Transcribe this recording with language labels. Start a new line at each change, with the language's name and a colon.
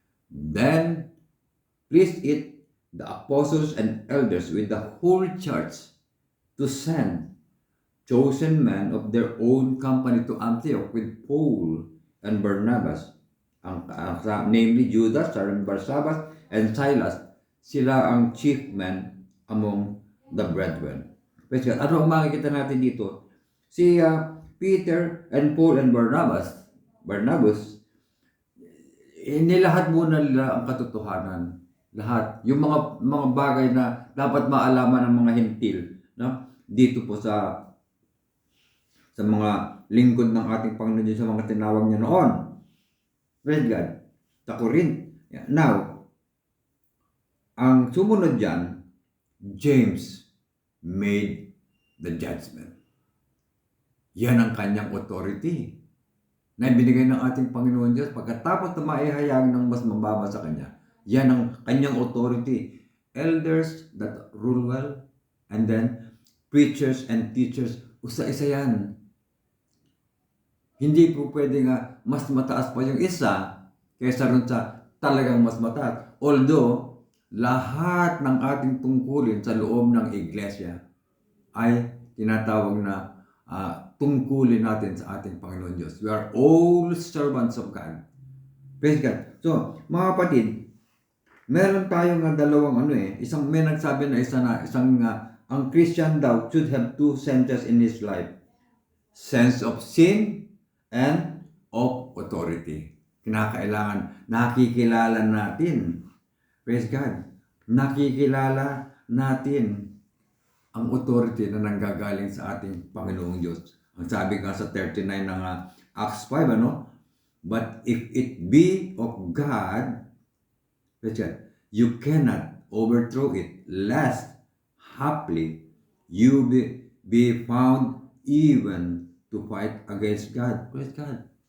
English: Then pleased it the apostles and elders with the whole church to send chosen men of their own company to Antioch with Paul and Barnabas, namely Judas, Barsabbas, and Silas.
Filipino: Sila ang
English: chief men among the brethren. Praise God.
Filipino: Ano ang makikita natin dito? Si Peter and Paul and Barnabas, inilahat muna nila ang katotohanan. Lahat. Yung mga bagay na dapat maalaman ng mga hintil, no? Dito po sa mga lingkod ng ating Panginoon, sa mga tinawag niya noon.
English: Praise God. Sa Corinth. Now,
Filipino: ang sumunod dyan,
English: James made the judgment.
Filipino: Yan ang kanyang authority na ibinigay ng ating Panginoon Diyos pagkatapos na maihayag ng mas mababa sa kanya. Yan ang kanyang authority.
English: Elders that rule well, and then preachers and teachers,
Filipino: isa-isa yan. Hindi po pwede nga mas mataas pa yung isa kaysa rin sa talagang mas mataas. Although, lahat ng ating tungkulin sa loob ng iglesia ay tinatawag na tungkulin natin sa ating Panginoon Diyos.
English: We are all servants of God. Praise God.
Filipino: So, mga kapatid, meron tayong dalawang may nagsabi na ang Christian daw
English: should have two senses in his life. Sense of sin and of authority.
Filipino: Kinakailangan nakikilala natin.
English: Praise God.
Filipino: Nakikilala natin ang authority na nanggagaling sa ating Panginoong Diyos. Ang sabi nga sa 39 ng
English: Acts 5, But if it be of God, praise God, you cannot overthrow it, lest haply you be found even to fight against God. Praise God.